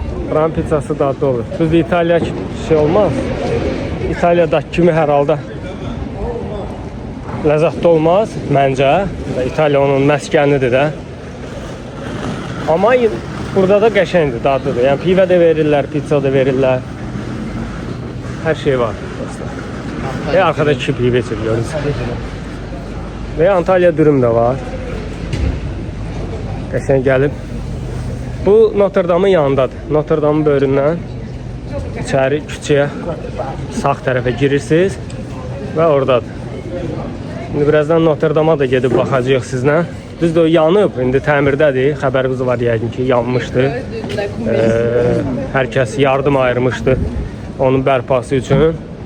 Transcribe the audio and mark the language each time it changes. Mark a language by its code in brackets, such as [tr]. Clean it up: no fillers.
[az] Buranın pizzası dadlı olur. Düzdür, İtaliya şey olmaz. İtaliyadakı kimi hər halda ləzzətli olmaz məncə. İtaliya onun məskənidir də. Amma burada da qəşəngdir, dadlıdır. Yəni pivə də verirlər, pizza da verirlər. Hər şey var dostlar. [tr] Ve arkada iki pivə çekiyoruz. Ve Antalya dürüm də var. [az] Qəşəng gəlib. Bu Notre Dame'ın yanındadır. Notre Dame'ın böyründən içəri küçəyə sağ tərəfə girirsiniz və oradadır. İndi birazdan Notre Dame'a da gedib baxacağıq sizlə. Düzdür, o yanıb, indi təmirdədir. Xəbərimiz var yəqin ki, yanmışdı. Hər kəs yardım ayırmışdı onun bərpası üçün.